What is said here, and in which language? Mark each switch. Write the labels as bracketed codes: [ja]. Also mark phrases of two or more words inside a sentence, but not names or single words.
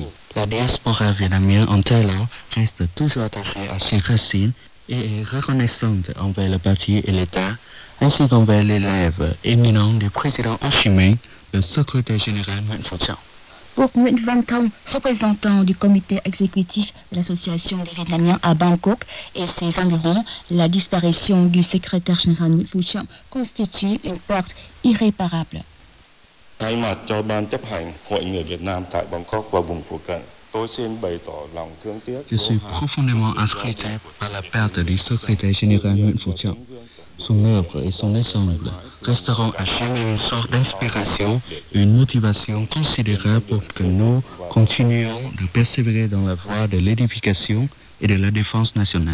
[fr] La diaspora vietnamienne en Thaïlande reste toujours attachée à ses racines et est reconnaissante envers le parti et l'État, ainsi qu'envers l'élève éminent du président Ho Chi Minh, le secrétaire général Nguyen Phu Trọng. Pour Nguyen Van Thong, représentant du comité exécutif de l'association des Vietnamiens à Bangkok et ses environs, la disparition du secrétaire général Nguyen Phu Trọng constitue une perte irréparable. [vi] Thay mặt cho ban chấp hành Hội người Việt Nam tại Bangkok và vùng phụ cận, tôi xin bày tỏ lòng thương tiếc. [fr] Je suis profondément attristé par la perte du secrétaire général Nguyen Phu Trọng. Son œuvre et son ensemble resteront à jamais une sorte d'inspiration et une motivation considérable pour que nous continuions de persévérer dans la voie de l'édification et de la défense nationale.